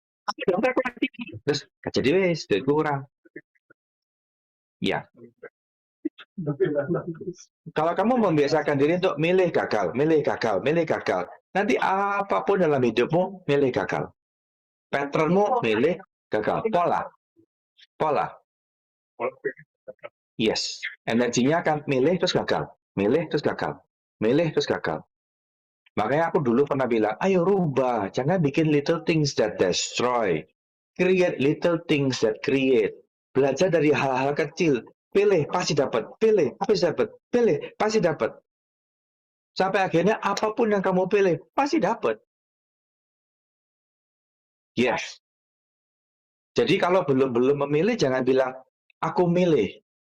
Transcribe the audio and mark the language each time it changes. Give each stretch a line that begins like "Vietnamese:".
Indonesian: Aku daftar kelas tinggi, terus gak jadi wes, duitku kurang. Ya, kalau kamu membiasakan diri untuk milih gagal, milih gagal, milih gagal, nanti apapun dalam hidupmu, milih gagal. Patternmu, milih gagal. Pola. Pola.
English: Yes.
Indonesian: Energinya akan milih terus gagal. Milih terus gagal. Milih terus gagal. Makanya aku dulu pernah bilang, ayo rubah. Jangan bikin
English: little things that destroy. Create little things that create.
Indonesian: Belajar dari hal-hal kecil. Pilih, pasti dapat. Pilih, pasti dapat. Pilih, pasti dapat. Sampai akhirnya apapun yang kamu pilih, pasti dapat. Yes. Jadi kalau belum memilih, jangan bilang, aku milih.